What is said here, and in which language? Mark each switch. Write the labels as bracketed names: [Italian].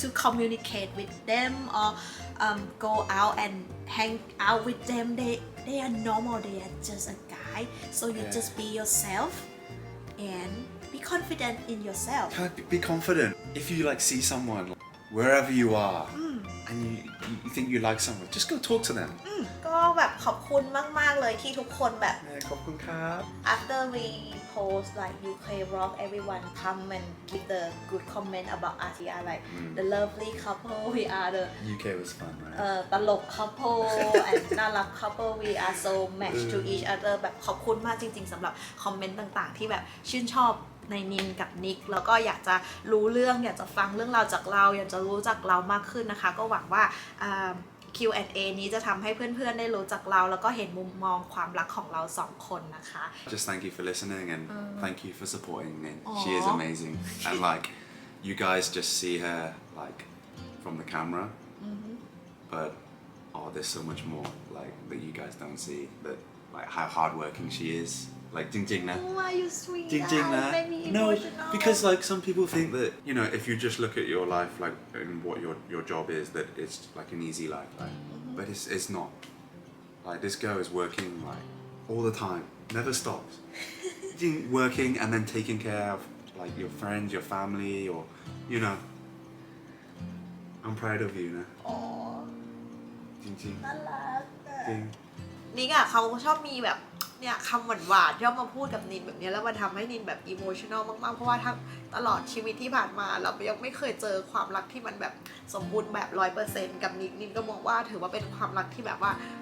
[English] to communicate with them or go out and hang out with them. They are normal. They are just a guy. So you Yeah. just be yourself and be confident in yourself. Be confident. If you like see someone like, wherever you are, and you think you like someone, just go talk to them. [Thai] ก็แบบขอบคุณมาก ๆ เลยที่ทุกคนแบบ ขอบคุณครับ [English] after we post like UK Rock, everyone come and give the good comment about us. We are like the lovely couple. We are the UK was fun, right? [Thai] ตลก [English] couple and [Thai] น่ารัก [English] couple. We are so matched to each other. [Thai] แบบขอบคุณมากจริง ๆสำหรับคอมเมนต์ต่าง ๆ ที่แบบชื่นชอบในนินกับนิกแล้วก็อยากจะรู้เรื่องอยากจะฟังเรื่องราวจากเราอยากจะรู้จักเรามากขึ้นนะคะ ก็หวังว่าQ&A นี้จะทำให้เพื่อนๆได้รู้จักเราแล้วก็เห็นมุมมองความรักของเรา2 คนนะคะ [English] Just thank you for listening and thank you for supporting Nin. She is Aw. amazing. And like, you guys just see her like from the camera, but oh, there's so much more like that you guys don't see. That like how hardworking she is. [Thai] Like, จริงๆนะ [English] Why you sweet? [Thai] จริงๆนะ [English] Made me No, emotional. because like some people think that, you know, if you just look at your life like and what your job is, that it's like an easy life, right? But it's not. Like this girl is working like all the time, never stops. Working and then taking care of like your friends, your family, or you know. I'm proud of you, นะ [Thai] อ๋อ จริง น่ารักอะ ๆจริง นิกอะเขาชอบมีแบบเนี่ยคำหวานๆชอบมาพูดกับนินแบบนี้แล้วมันทำให้นินแบบอิโมชันอลมากๆเพราะว่าทั้งตลอดชีวิตที่ผ่านมาเรายังไม่เคยเจอความรักที่มันแบบสมบูรณ์แบบ 100% กับนินก็มองว่าถือว่าเป็นความรักที่แบบว่า